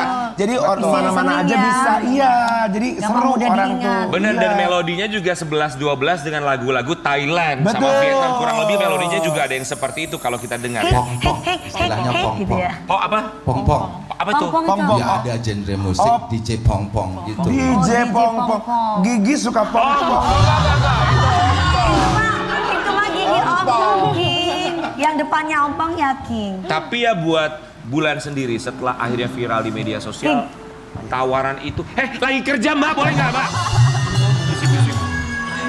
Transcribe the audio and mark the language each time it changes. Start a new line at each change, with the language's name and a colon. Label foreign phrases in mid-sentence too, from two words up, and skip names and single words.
Indonesian: Jadi mana-mana aja Seneng ya. bisa. Iya, jadi Gampang seru mudah orang diingat. tuh. Bener, Iya. dan melodinya juga 11-12 dengan lagu-lagu Thailand sama Betul. Vietnam. Kurang lebih melodinya juga ada yang seperti itu kalau kita dengar. Pong-pong, istilahnya gitu pong-pong. ya. Oh apa? Pong-pong. Apa tuh? Pong-pong itu. Ya ada genre musik Oh. DJ pong-pong gitu. DJ DJ pong-pong. pong-pong. Gigi suka pong-pong. Itu mah gigi ompong, King. Yang depannya ompong ya, King. Tapi ya buat Bulan sendiri setelah akhirnya viral di media sosial, tawaran itu, lagi kerja Mbak, boleh nggak Mbak? Bisik-bisik.